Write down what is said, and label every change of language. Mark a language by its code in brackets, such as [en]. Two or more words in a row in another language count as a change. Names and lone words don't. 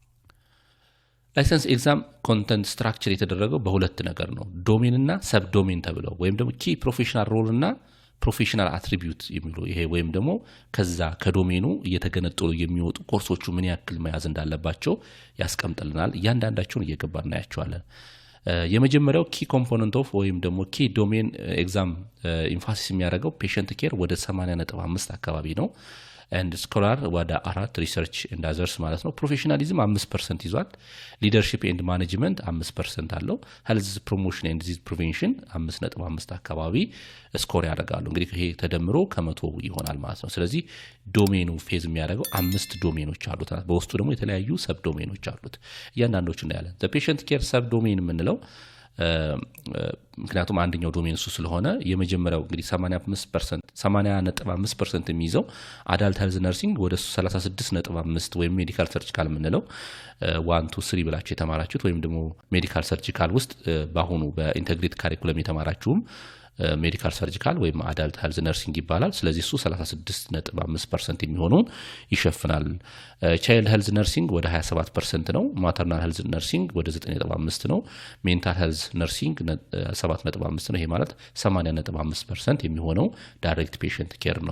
[en] license exam content structure [am] የተደረገው በሁለት ነገር ነው። ዶሜን እና [en] sub domain [am] ተብለው ወይም ደግሞ [en] key professional role [am] እና [en] professional attribute [am] የሚሉ ይሄ ወይም ደግሞ ከዛ ከዶሜኑ እየተገነጠሉ የሚወጡ ኮርሶቹ ምን ያክል መያዝ እንዳለባቸው ያስቀምጥልናል። እያንዳንዳቸውን እየገባን እናያቸዋለን። የመጀመሪያው [en] key component of [am] ወይም ደግሞ [en] key domain exam emphasis [am] የሚያደርገው ፔሸንት ኬር ወደ 80.5 አካባቢ ነው። [en] and scholar [am] ወደ 4 [en] research and others [am] ማለት ነው። ፕሮፌሽናሊዝም 5% ይዟል። [en] leadership and management [am] 5% አለው። [en] health promotion and disease prevention [am] 5.5 አካባቢ ስኮር ያደርጋሉ። እንግዲህ ይሄ ተደምሮ ከ100 ይሆናል ማለት ነው። ስለዚህ ዶሜኑ ፌዝ የሚያደርገው 5 ዶሜኖች አሉት። በውስጡ ደግሞ የተለያዩ [en] sub domains [am] አሉት። እያንዳንዶቹ እናያለን። [en] the patient care sub domain [am] የምንለው ምክንያቱም አንደኛው ዶሜን እሱ ስለሆነ የመጀመሪያው እንግዲህ 80.5% የሚይዘው [en] adult health nursing [am] ወደ 36.5 ወይም [en] medical surgical [am] የምንለው 1 2 3 ብላችሁ የተማራችሁት ወይም ደግሞ [en] medical surgical [am] ውስጥ ባሁኑ [en] integrate curriculum [am] የተማራችሁም [en] medical surgical [am] ወይም [en] adult health nursing [am] ይባላል። ስለዚህ እሱ 36.5% የሚሆነውን ይሸፍናል። [en] child health nursing [am] ወደ 27% ነው። [en] maternal health nursing [am] ወደ 9.5 ነው። [en] mental health nursing [am] 7.5 ነው። ይሄ ማለት 80.5% የሚሆነው [en] direct patient care [am] ነው